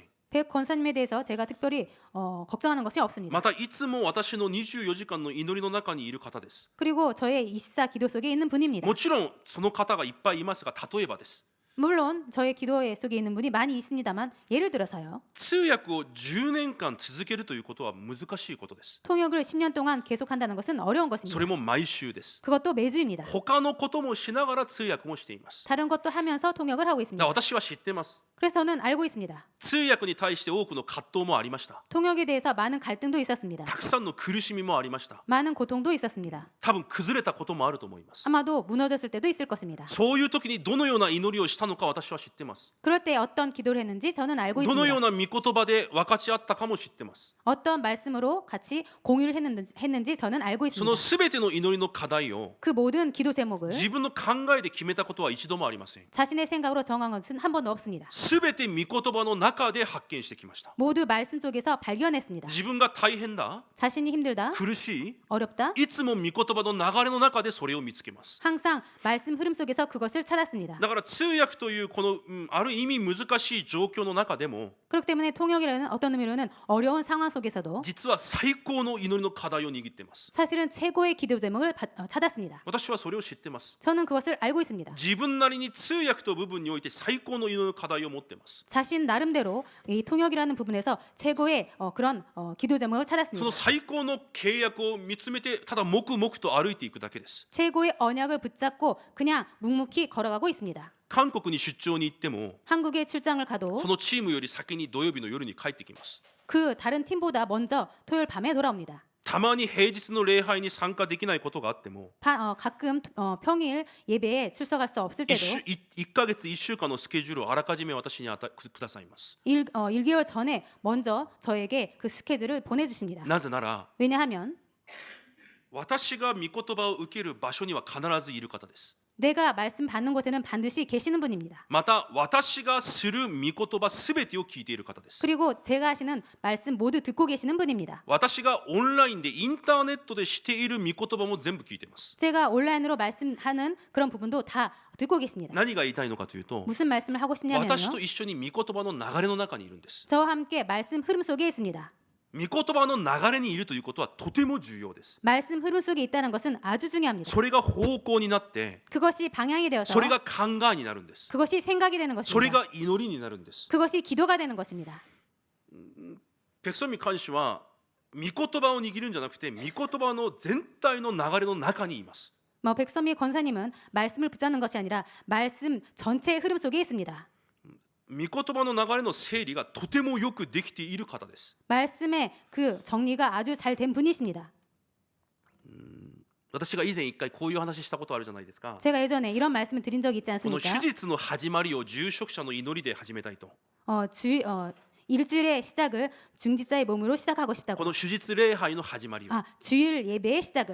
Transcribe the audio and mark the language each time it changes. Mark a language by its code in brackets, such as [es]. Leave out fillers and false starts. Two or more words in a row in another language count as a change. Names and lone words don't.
[ko] 백 권사님에 대해서 제가 특별히 걱정하는 것이 없습니다. [ja] またいつも私の24時間の祈りの中にいる方です。 [ko] 그리고 저의 24 기도 속에 있는 분입니다. [ja] もちろんその方がいっぱいいますが、例えばです。 [ko] 물론 저의 기도 속에 있는 분이 많이 있습니다만 예를 들어서요. [ja] 通訳を10年間続けるということは難しいことです。 [ko] 통역을 10년 동안 계속한다는 것은 어려운 [ja] そ [ko] 것입니다. [ja] れも毎週です。 [ko] 그것도 매주입니다. [ja] 他のこともしながら通訳もしています。 [ko] 다른 것도 하면서 통역을 하고 [ja] だ [ko] 있습니다. [ja] から私は知ってます。 [ko] 그래서 저는 알고 있습니다. [ja] 通訳に対して多くの葛藤もありました。 [ko] 통역에 대해서 많은 갈등도 있었습니다. [ja] たくさんの苦しみもありました。 [ko] 많은 고통도 있었습니다. [ja] 多分崩れたこともあると思います。 [ko] 아마도 무너졌을 때도 있을 것입니다. [ja] そういう時にどのような祈りをしたのか私は知ってます。 [ko] 그럴 때 어떤 기도를 했는지 저는 알고 [ja] どのよう [ko] 있습니다. [ja] な御言葉で分かち合ったかも知ってます。 [ko] 어떤 말씀으로 같이 공유를 했는지 저는 알고 [ja] その [ko] 있습니다. [ja] すべての祈りの課題を [ko] 그 모든 기도 제목을 [ja] 自分の考えで決めたことは一度もありません。 [ko] 자신의 생각으로 정한 것은 한 번도 없습니다. [ja] すべて御言葉の中で発見してきました。 [ko] 모두 말씀 속에서 발견했습니다. [ja] 自分が大変だ、 [ko] 자신이 힘들다, [ja] 苦し [ko] 어렵다, [ja] い、いつも御言葉の流れの中でそれを見つけます。 [ko] 항상 말씀 흐름 속에서 그것을 찾았습니다. [ja] だから通訳というこの、ある意味難しい状況の中でも [ko] 그렇기 때문에 통역이라는 어떤 의미로는 어려운 상황 속에서도 [ja] 実は最高の祈りの課題を握っています。 [ko] 사실은 최고의 기도 제목을 찾았습니다. [ja] 私はそれを知ってます。 [ko] 저는 그것을 알고 있습니다. [ja] 自分なりに通訳と部分において最高の祈りの課題を持っています。 [ko] 자신 나름대로 이 통역이라는 부분에서 최고의 그런 기도 제목을 [ja] その [ko] 찾았습니다. [ja] 最高の契約を見つめてただ黙々と歩いていくだけです。 [ko] 최고의 언약을 붙잡고 그냥 묵묵히 걸어가고 있습니다. [ja] 韓国に出張に行っても [ko] 한국에 출장을 가도 [ja] そのチームより先に土曜日の夜に帰ってきます。 [ko] 그 다른 팀보다 먼저 토요일 밤에 돌아옵니다. [ja] たまに平日の礼拝に参加できないことがあっても [ko] 가끔 평일 예배에 출석할 수 없을 때도 [ja] 1 ヶ月1週間のスケジュールをあらかじめ私にくださいます。 [ko] 1개월 전에 먼저 저에게 그 스케줄을 보내주십니다. [ja] なぜなら [ko] 왜냐하면 [ja] 私が御言葉を受ける場所には必ずいる方です。 [ko] 내가 말씀 받는 곳에는 반드시 계시는 분입니다. [ja] また私がする御言葉すべてを聞いている方です。 [ko] 그리고 제가 하시는 말씀 모두 듣고 계시는 분입니다. [ja] 私がオンラインでインターネットでしている御言葉も全部聞いています。 [ko] 제가 온라인으로 말씀하는 그런 부분도 다 듣고 계십니다. [ja] 何が言いたいのかというと [ko] 무슨 말씀을 하고 싶냐면요. [ja] 私と一緒に御言葉の流れの中にいるんです。 [ko] 저와 함께 말씀 흐름 속에 있습니다. [ja] 御言葉の流れにいるということはとても重要です。 [ko] 말씀 흐름 속에 있다는 것은 아주 중요합니다. [ja] それが方向になって [ko] 그것이 방향이 되어서 [ja] それが考えになるんです。 [ko] 그것이 생각이 되는 [ja] それ [ko] 것입니다. [ja] が祈りになるんです。 [ko] 그것이 기도가 되는 것입니다. [ja] ペクソミ監視は御言葉を握るんじゃなくて御言葉の全体の流れの中にいます。 [ko] 백선미 권사님은 말씀을 붙잡는 것이 아니라 말씀 전체의 흐름 속에 있습니다. [ja] 御言葉の流れの整理がとてもよくできている方です。 [ko] 말씀의 그 정리가 아주 잘 된 분이십니다. [ja] 私が以前一回こういう話したことあるじゃないですか。 [ko] 제가 예전에 이런 말씀을 드린 적이 있지 [ja] この [ko] 않습니까? [ja] 手術の始まりを住職者の祈りで始めたいと。 [ko] 일주일의 시작을 중지자의 몸으로 시작하고 [ja] こ [ko] 싶다고. [ja] の手術礼拝の始まりを [ko] 주일 예배의 시작을